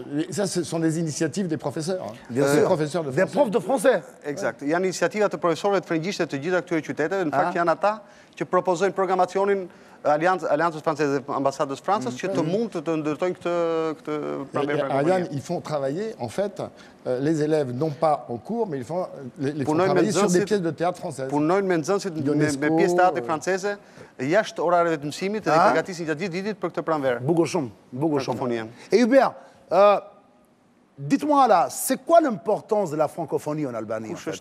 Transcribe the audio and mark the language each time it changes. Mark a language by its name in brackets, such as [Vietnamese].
[French] Ça, ce sont des initiatives des professeurs. Bien sûr. Des profs de français. Exact. [Albanian] Janë iniciativa të profesorëve të frëngjishtë të gjitha këtyre qyteteve. Në fakt janë ata që propozojnë programacionin Aliancës Francese dhe Ambasadës Francës që të mund të ndërtojnë këtë pranverë. [French] Ariane, ils font travailler, en fait, les élèves, non pas en cours, mais ils font travailler sur des pièces de théâtre françaises. [Albanian] Punojnë me nxënësit me pjesë teatri franceze jashtë orareve të mësimit dhe përgatisin gjatë gjithë vitit për këtë pranverë. Bukur shumë. [French] Et Hubert, dites-moi là, c'est quoi l'importance de la francophonie en Albanie?